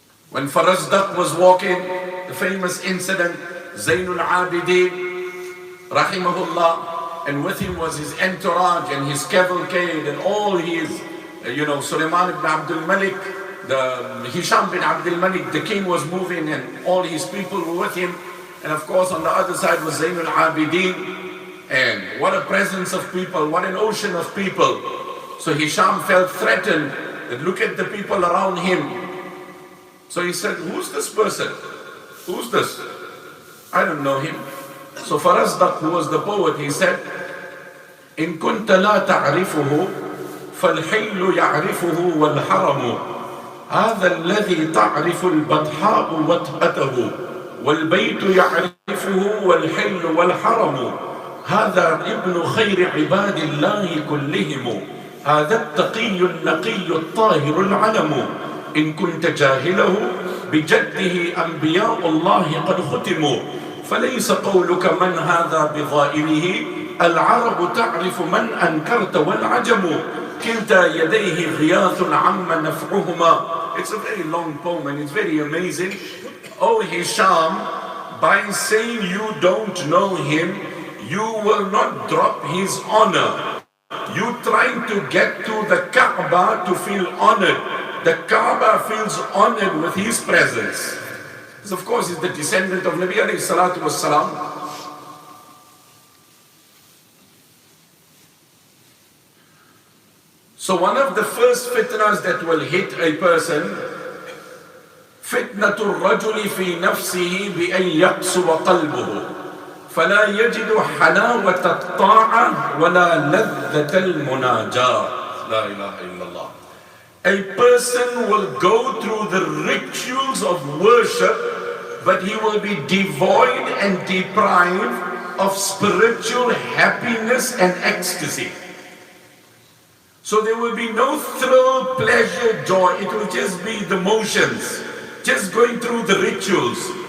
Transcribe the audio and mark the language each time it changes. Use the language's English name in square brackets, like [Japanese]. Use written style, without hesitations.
[English] When Farazdak was walking, the famous incident, Zainul Abidin, rahimahullah, and with him was his entourage and his cavalcade and all his, Sulaiman ibn Abdul Malik, the Hisham bin Abdul Malik, the king was moving and all his people were with him. And of course on the other side was Zainul Abidin. And what a presence of people, what an ocean of people. So Hisham felt threatened that look at the people around him. So he said, who's this person? Who's this? I don't know him. So Farazdak, who was the poet, he said, [Arabic] إن كنت لا تعرفه فالحل يعرفه والحرم هذا الذي تعرف البطحاء وطأته والبيت يعرفه والحل والحرم هذا ابن خير عباد الله كلهم هذا التقي النقي الطاهر العلم إن كنت جاهله بجده أنبياء الله قد ختموا فليس قولك من هذا بظائره العرب تعرف من أنكرت والعجم كلتا يديه غياث عم نفعهما. [English] It's a very long poem and it's very amazing. Oh Hisham, by saying you don't know him, you will not drop his honor. You trying to get to the Kaaba to feel honored. The Kaaba feels honored with his presence. Because of course he's the descendant of Nabi alayhi salatu wassalam. So one of the first fitnas that will hit a person, [Arabic] فتنة الرجل في نفسه بأن يقسو قلبه فلا يجد حلاوة الطاعة ولا لذة المناجاة. لا إله إلا الله. [English] A person will go through the rituals of worship, but he will be devoid and deprived of spiritual happiness and ecstasy. So there will be no thrill, pleasure, joy. It will just be the motions, just going through the rituals.